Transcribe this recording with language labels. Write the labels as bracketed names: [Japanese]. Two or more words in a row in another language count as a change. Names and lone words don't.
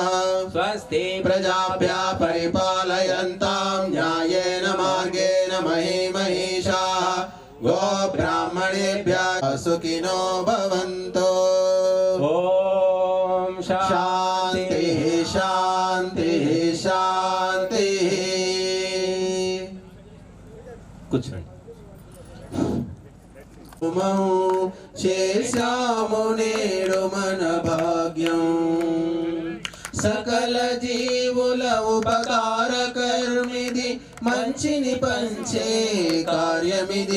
[Sanskrit] स्वस्ति प्रजाभ्यः परिपालयन्तां न्यायेन मार्गेण महीमहीषाः गोब्राह्मणेभ्यः सुखिनो भवन्तु. ॐ शान्तिः शान्तिः शान्तिः. [Telugu] కూర్చోండి. చేశాము నేడు మన భాగ్యం సకల జీవుల ఉపకార కర్మిది మంచిని పంచే కార్యమిది.